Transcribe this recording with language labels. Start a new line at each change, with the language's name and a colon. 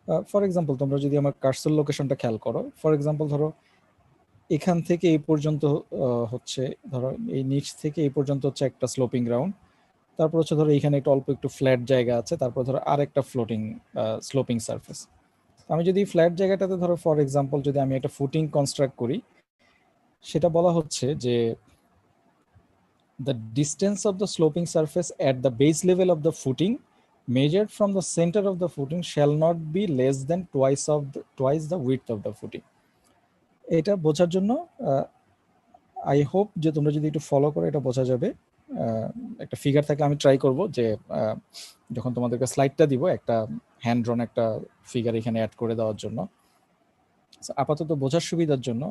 Bangla: For example তোমরা যদি আমার কার্সর লোকেশনটা খেয়াল করো, ফর এক্সাম্পল ধরো এখান থেকে এই পর্যন্ত হচ্ছে, ধরো এই নিচ থেকে এই পর্যন্ত হচ্ছে একটা স্লোপিং গ্রাউন্ড, তারপর হচ্ছে ধরো এখানে একটা অল্প একটু ফ্ল্যাট জায়গা আছে, তারপর ধরো আরেকটা ফ্লোটিং স্লোপিং সারফেস। আমি যদি ফ্ল্যাট জায়গাটাতে ধরো ফর এক্সাম্পল যদি আমি একটা ফুটিং কনস্ট্রাক্ট করি, সেটা বলা হচ্ছে যে
English: the distance of the sloping surface at the base level of the footing measured from the center of the footing shall not be less than twice the width of the footing.
Bangla: এটা বোঝার জন্য I hope যে তোমরা যদি একটু follow করো এটা বোঝা যাবে। একটা ফিগার থাকে, আমি ট্রাই করব যে যখন তোমাদেরকে স্লাইডটা দিব একটা হ্যান্ড ড্রন একটা ফিগার এখানে অ্যাড করে দেওয়ার জন্য, আপাতত বোঝার সুবিধার জন্য।